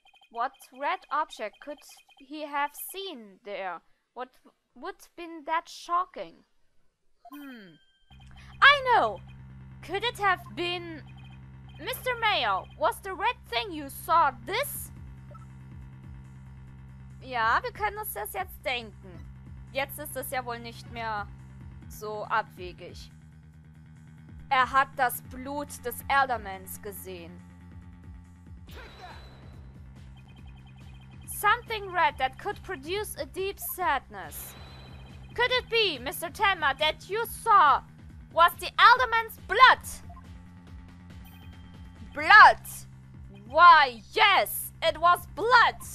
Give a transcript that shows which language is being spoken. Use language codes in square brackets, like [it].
[en] What red object could he have seen there? What would have been that shocking? I know! Could it have been... Mr. Mayor, was the red thing you saw this? [de] Ja, wir können uns das jetzt denken. Jetzt ist es ja wohl nicht mehr so abwegig. Er hat das Blut des Eldermans gesehen. [en] Something red that could produce a deep sadness. Could it be, Mr. Tenma, that you saw was the Elderman's blood? Blood! Why, yes, it was blood!